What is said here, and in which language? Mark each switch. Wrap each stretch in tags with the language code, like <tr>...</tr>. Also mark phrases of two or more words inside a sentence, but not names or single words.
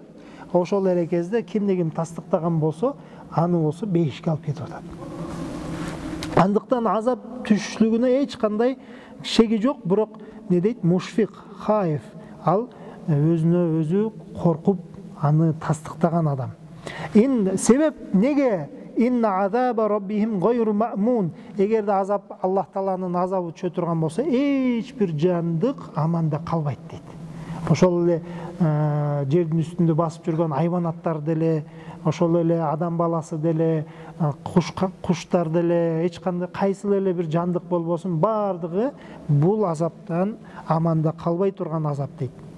<ky>Ошол эле кезде кимди ким тастыктаган болсо, аны болсо бейишке алып кетип атат. Андыктан азап түшүшлүгүнө эч кандай шеги жок, бирок не дейт?</ky> <ar>مشفق خائف.</ar> <ky>Ал өзүнө өзү коркуп, аны тастыктаган адам. Себеп неге?</ky> <ar>إن عذاب ربهم غير مأمون.</ar> <ky>Эгерде азап Аллах Тааланын азабы түшө турган болсо, эч бир жандык аманда калбайт дейт. Ошол эле жердин үстүндө басып жүргөн айванаттар деле, ошол эле адам баласы деле, куштар деле, эч кандай кайсыл эле бир жандык болбосун, бардыгы бул азаптан аманда калбай турган азап дейт.</ky>